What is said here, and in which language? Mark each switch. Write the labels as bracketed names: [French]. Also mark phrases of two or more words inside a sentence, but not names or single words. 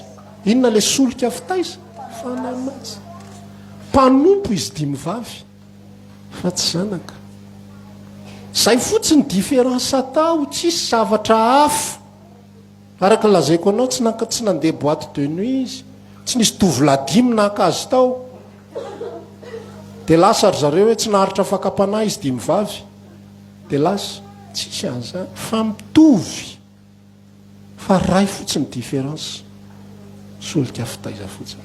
[Malagasy] Inona le solika fitaiza? Fanamazy mpanompo izy dia mivavy fa tsy zanaka. Zay fotsiny différence atao tsisy zavatra hafa. Araka lazaiko anao tsy nandeha [French] boîte de nuit [Malagasy] izy tsy nisy tovolahy nahaka azy tao dia lasa ry zareo hoe tsy naharitra fakapanahy izy dia mivavy dia lasa tsisy an'izany fa mitovy fa ray fotsiny différence solika fitaiza fotsiny.